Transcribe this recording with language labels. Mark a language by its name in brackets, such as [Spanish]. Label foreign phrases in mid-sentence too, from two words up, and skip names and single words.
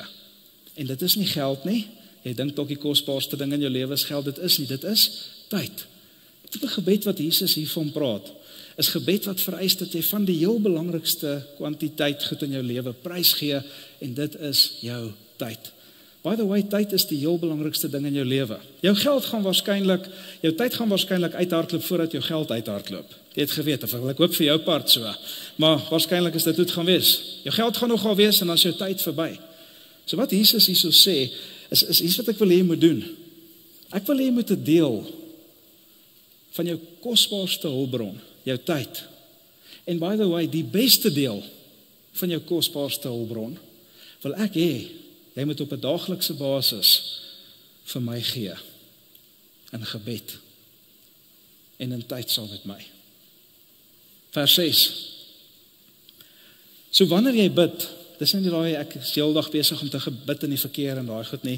[Afrikaans] En dit is nie geld nie. Jy dink dalk die kosbaarste ding in jou lewe is geld, dit is nie, dit is tyd. Die tipe gebed wat Jesus hiervan praat, is gebed wat vereis dat jy van die heel belangrikste kwantiteit goed in jou lewe prys gee, en dit is jou tyd. [English] By the way, [Afrikaans] tyd is die heel belangrikste ding in jou lewe. Jou tyd gaan waarskynlik uithardloop voordat jou geld uithardloop. Jy het geweet, of ek hoop vir jou part so, maar waarskynlik is dit hoe het gaan wees. Jou geld gaan nogal wees, en dan is jou tyd verby. So wat Jesus hierso sê, is iets wat ek wil hê jy moet doen. Ek wil hê jy moet 'n deel van jou kosbaarste hulpbron, jou tyd. [English] En by the way, [Afrikaans] die beste deel van jou kosbaarste hulpbron, wil ek hê, jy moet op 'n daaglikse basis vir my gee, in gebed, en in tyd saam met my. Vers 6. So wanneer jy bid, dis nie daai ek is die hele dag besig om te gebid in die verkeer en daai goed nie.